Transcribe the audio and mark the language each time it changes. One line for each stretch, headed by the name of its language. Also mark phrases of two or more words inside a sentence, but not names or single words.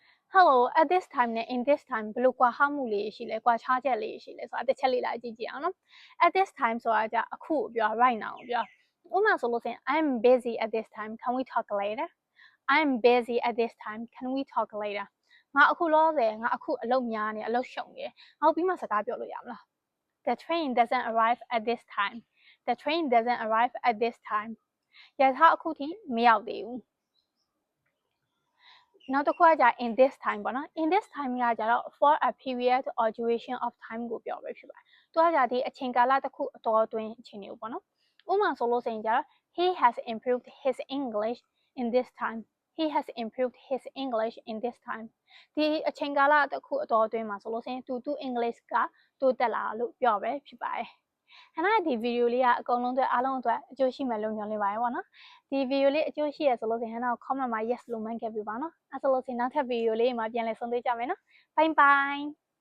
English: Hello, at this time နဲ့ in this time
Burmese: ဘယ်လိုကွာဟမှုလေးရှိလဲကွာခြားချက်လေးရှိလဲဆိုတာတစ်ချက်လေးလာကြည့်ကြည့်အောင်နော်
English: at this time
Burmese: ဆိုတာကြအခုပြော
English: right now
Burmese: ပြောဥပမာဆိုလို့ဆိုရင်
English: I'm busy at this time can we talk later I'm busy at this time can we talk later
Burmese: ငါအခုလောဆယ်ငါအခုအလုပ်များနေအလုပ်ရှုံနေငါပြီးမှစကားပြောလို့ရမလား
English: The train doesn't arrive at this time the train doesn't arrive at this time
Burmese: ရထားအခုထိမရောက်သေးဘူး နောက်တစ်ခုကကြာ
English: in this time
Burmese: ပေါ့နော်
English: in this time
Burmese: ကကြာတော့
English: for a period or duration of time
Burmese: ကိုပြောပဲဖြစ်ပါတယ်။သူကကြာဒီအချိန်ကာလ တစ်ခုအတော်အတွင်းအချိန်တွေကိုပေါ့နော်။ဥပမာဆိုလို့ဆိုရင်ကြာတော့
English: he has improved his English in this time he has improved his English in this time
Burmese: ဒီအချိန်ကာလတစ်ခုအတော်အတွင်းမှာဆိုလို့ဆိုရင်သူ English ကတိုးတက်လာလို့ပြောပဲဖြစ်ပါတယ်။ခဏဒီဗီဒီယိုလေးကအကုန်လုံးအတွက်အားလုံးအတွက်အကျိုးရှိမယ်လို့ညွှန်လေးပါတယ်ပေါ့နော်ဒီဗီဒီယိုလေးအကျိုးရှိရဆိုလို့ဆိုရင်ဟဲ့နောက် comment မှာ yes လို့မှန်းခဲ့ပြပါနော်အဲ့ဆိုလို့ဆိုရင်နောက်ထပ်ဗီဒီယိုလေးမှာပြန်လည်ဆုံတွေ့ကြမယ်နော်
English: bye bye